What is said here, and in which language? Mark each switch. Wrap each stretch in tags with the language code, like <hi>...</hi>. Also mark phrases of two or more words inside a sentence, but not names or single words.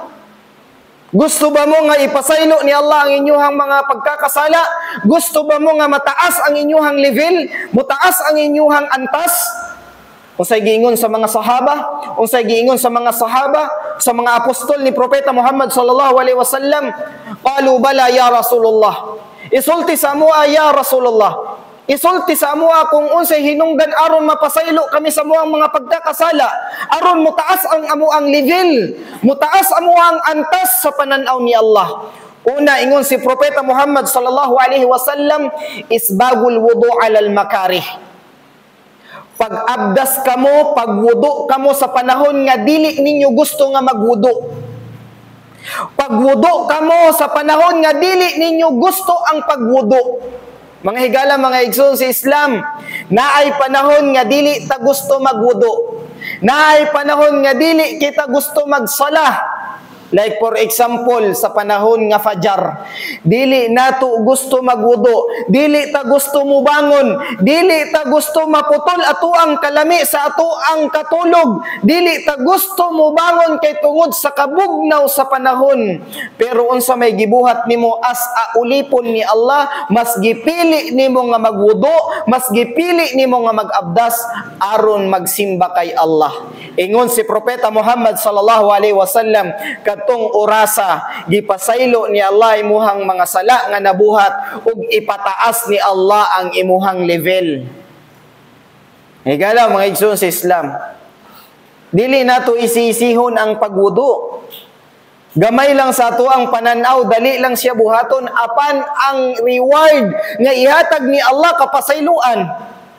<ceb>Gusto ba mo nga ipasaylo ni Allah ang inyuhang mga pagkakasala? Gusto ba mo nga mataas ang inyuhang level, mataas ang inyuhang antas? Unsay giingon sa mga sahaba, unsay giingon sa mga sahaba, sa mga apostol ni Propeta Muhammad</ceb> <ar>صلى الله عليه وسلم, قالوا بلى يا رسول الله.</ar> <ceb>Isulti sa mua</ceb> <ar>يا رسول الله.</ar> <ceb>Isulti sa mua kung unsay hinungdan aron mapasaylo kami sa muang mga pagkakasala, aron mutaas ang amuang level, mutaas amuang antas sa pananaw ni Allah. Una, ingon si Propeta Muhammad</ceb> <ar>صلى الله عليه وسلم, إسباغ الوضوء على المكاره.</ar> <ceb>Pag-abdas kamo, pagwudu kamo sa panahon nga dili ninyo gusto nga magwudu. Pagwudu kamo sa panahon nga dili ninyo gusto ang pagwudu. Mga higala, mga igsoon sa Islam, naay panahon nga dili ta gusto magwudu. Naay panahon nga dili kita gusto magsalah.</ceb> <en>Like for example,</en> <ceb>sa panahon nga fajar, dili nato gusto magwudu, dili ta gusto mubangon, dili ta gusto maputol ato ang kalami sa ato ang katulog, dili ta gusto mubangon kay tungod sa kabugnaw sa panahon. Pero unsa may gibuhat nimo as ulipon ni Allah, mas gipili nimo nga magwudu, mas gipili nimo nga magabdas aron magsimba kay Allah. Ingon si Propeta Muhammad</ceb> <ar>صلى الله عليه وسلم,</ar> <ceb>katong orasa gipasaylo ni Allah imuhang mga sala nga nabuhat ug ipataas ni Allah ang imuhang level. Higala, mga igsoon sa Islam, dili nato isisihon ang pagwudu. Gamay lang sa ato ang pananaw, dali lang siya buhaton apan ang reward nga ihatag ni Allah kapasayloan.</ceb>